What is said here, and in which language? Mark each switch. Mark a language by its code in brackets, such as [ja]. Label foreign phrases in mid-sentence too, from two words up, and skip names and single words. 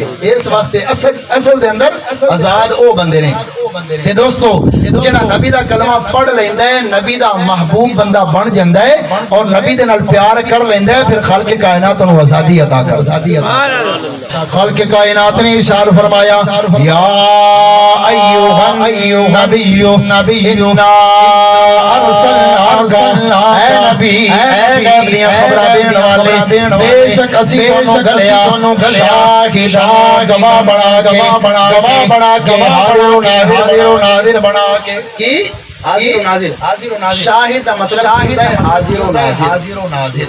[pa] ਇਸ ਵਾਸਤੇ ਅਸਲ ਦੇ ਅੰਦਰ ਆਜ਼ਾਦ ਓ ਬੰਦੇ ਨੇ। ਤੇ ਦੋਸਤੋਂ ਜਿਹੜਾ ਨਬੀ ਦਾ ਕਲਮਾ ਪੜ੍ਹ ਲੈਂਦਾ ਹੈ, ਨਬੀ ਦਾ ਮਹਿਬੂਬ ਬੰਦਾ ਬਣ ਜਾਂਦਾ ਹੈ ਔਰ ਨਬੀ ਦੇ ਨਾਲ ਪਿਆਰ ਕਰ ਲੈਂਦਾ ਹੈ, ਫਿਰ ਖ਼ਾਲਿਕ ਕਾਇਨਾਤ ਨੂੰ ਆਜ਼ਾਦੀ ਅਤਾ ਕਰ। ਖ਼ਾਲਿਕ ਕਾਇਨਾਤ ਨੇ ਇਰਸ਼ਾਦ ਫ਼ਰਮਾਇਆ, [ar] يا أيها النبي إنا أرسلناك, [pa] ਐ ਨਬੀ ਐ ਗ਼ੈਬ ਦੀਆਂ ਖ਼ਬਰਾਂ ਦੇਣ ਵਾਲੇ, ਬੇਸ਼ੱਕ ਅਸੀਂ ਤੁਹਾਨੂੰ ਘੱਲਿਆ ਸ਼ਾਹਿਦਾਂ ਗਵਾਹ ਬਣਾ ਕੇ ਹਾਜ਼ਿਰ ਨਾਜ਼ਿਰ ਬਣਾ ਕੇ। ਕੀ ਹਾਜ਼ਿਰ ਸ਼ਾਹਿਦ ਦਾ ਮਤਲਬ ਹੋਤਾ ਹੈ ਹਾਜ਼ਿਰ ਨਾਜ਼ਿਰ।